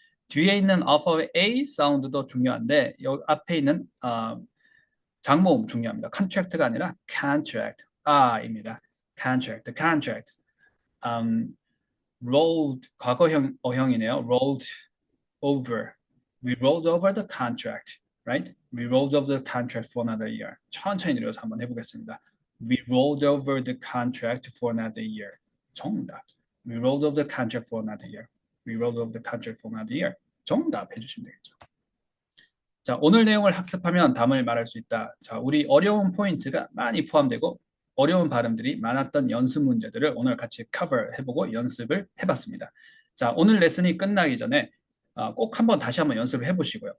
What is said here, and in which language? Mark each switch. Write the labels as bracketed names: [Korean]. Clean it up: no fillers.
[Korean] 뒤에 있는 alphabet A 사운드도 중요한데 여기 앞에 있는 장모음 중요합니다. contract가 아니라 contract, 입니다. [English] contract, contract. [Korean] rolled 과거형 어형이네요. [English] rolled over. We rolled over the contract, right? We rolled over the contract for another year. [Korean] 천천히 내려서 한번 해보겠습니다. [English] We rolled over the contract for another year. [Korean] 정답. [English] We rolled over the contract for another year. We rolled over the contract for another year. [Korean] 정답 해주시면 되겠죠. 자, 오늘 내용을 학습하면 답을 말할 수 있다. 자, 우리 어려운 포인트가 많이 포함되고 어려운 발음들이 많았던 연습 문제들을 오늘 같이 커버 해보고 연습을 해봤습니다. 자, 오늘 레슨이 끝나기 전에 꼭 한번 다시 한번 연습을 해보시고요.